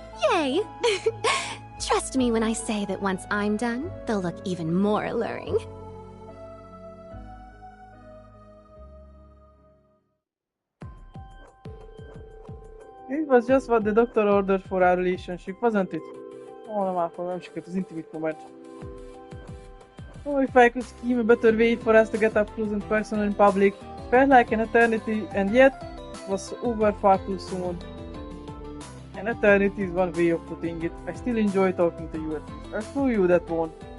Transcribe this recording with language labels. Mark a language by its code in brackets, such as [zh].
[en] Yay! Trust me when I say that once I'm done, they'll look even more alluring. It was just what the doctor ordered for our relationship, wasn't it? [hu] Oh, nem sikerült az [en] intimate moment. Oh, if I could scheme a better way for us to get up close and personal in public. Felt like an eternity, and yet it was over far too soon. An eternity is one way of putting it. I still enjoy talking to you at least. I'll show you that one.